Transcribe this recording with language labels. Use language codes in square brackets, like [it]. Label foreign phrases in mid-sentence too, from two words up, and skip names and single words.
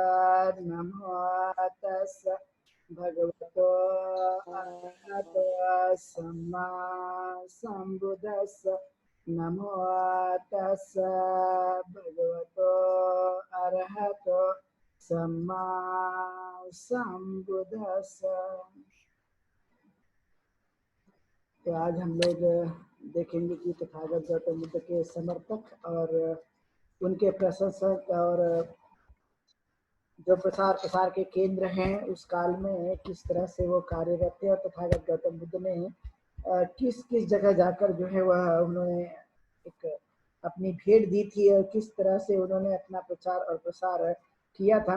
[pi] नमो तस्स भगवतो अरहतो सम्मा सम्बुद्धस्स। नमो तस्स भगवतो अरहतो सम्मा सम्बुद्धस्स। [hi] तो आज हम लोग देखेंगे कि तथागत गौतम बुद्ध के समर्थक और उनके प्रशंसक और जो प्रसार प्रसार के केंद्र हैं उस काल में किस तरह से वो कार्यरत थे, और तथागत गौतम बुद्ध ने किस किस जगह जाकर जो है वह उन्होंने एक अपनी भेंट दी थी और किस तरह से उन्होंने अपना प्रचार और प्रसार किया था।